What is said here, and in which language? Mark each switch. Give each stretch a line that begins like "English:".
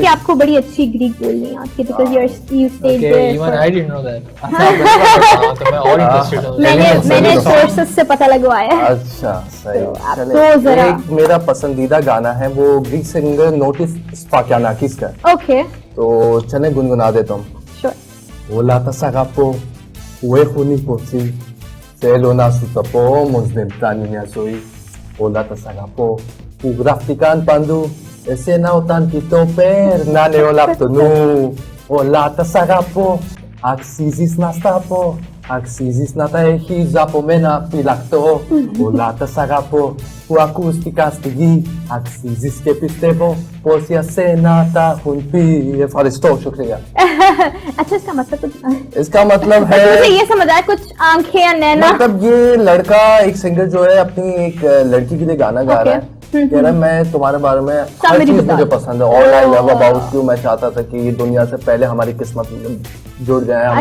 Hindi: कि आपको बड़ी अच्छी ग्रीक बोलनी आती है
English: because you stayed Okay, there. even for- I didn't know that.
Hindi: तो मैं और interested हूँ। मैंने sources से पता लगवाया है. अच्छा, सही। तो आप चले, तो जरा- एक मेरा पसंदीदा गाना है, वो ग्रीक सिंगर नोटिस स्पाकियानाकिस का है।
English: Okay,
Hindi: तो चले गुनगुना देता हूँ।
English: sure.
Greek: Όλα τα σ' αγαπώ που έχουν υποθεί. Θέλω να σου το πω, όμως δεν φτάνει μια ζωή. Όλα τα σ' αγαπώ που γράφτηκαν παντού. Εσένα όταν κοιτώ περνάνε όλα απ' το νου. Όλα τα σ' αγαπώ, αξίζεις να στα πω. Αξίζεις να τα έχεις από μένα φυλακτό. Όλα τα σ' αγαπώ που ακούστηκαν στη γη. Αξίζεις και πιστεύω πως για σένα τα έχουν πει. Ευχαριστώ,
Hindi: शुक्रिया। अच्छा, इसका मतलब कुछ इसका मतलब है, मुझे ये समझ आया कुछ आंखें या नैना. मतलब ये लड़का एक सिंगर जो है अपनी एक लड़की के लिए गाना गा रहा है, कह रहा है मैं तुम्हारे बारे में हर मेरी चीज बता। मुझे पसंद है,
English: All I love about you.
Hindi: मैं चाहता था कि ये दुनिया से पहले हमारी किस्मत जुड़ जाए, हम